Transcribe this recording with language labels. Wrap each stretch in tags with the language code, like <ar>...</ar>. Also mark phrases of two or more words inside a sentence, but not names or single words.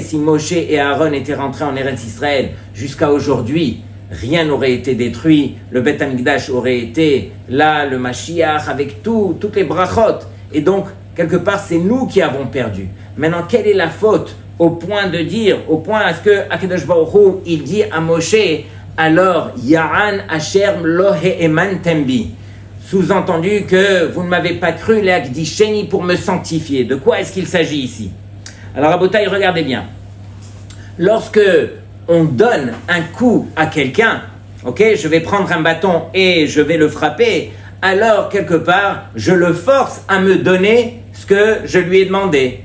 <fr>Si Moshe et Aaron étaient rentrés en Eretz Israël jusqu'à aujourd'hui, rien n'aurait été détruit, le</fr> <he>בית המקדש</he> <fr>aurait été là, le Mashiach, avec toutes les brachot. Et donc, quelque part, c'est nous qui avons perdu. Maintenant, quelle est la faute au point à ce que</fr> <he>הקדוש ברוך הוא,</he> <fr>il dit à Moshe, alors,</fr> <he>יען אשר לא האמנתם בי.</he> <fr>Sous-entendu que vous ne m'avez pas cru, l'Akdisheni, pour me sanctifier. De quoi est-ce qu'il s'agit ici? Alors, Rabotai, regardez bien. Lorsque on donne un coup à quelqu'un, ok, je vais prendre un bâton et je vais le frapper, alors quelque part, je le force à me donner ce que je lui ai demandé.</fr>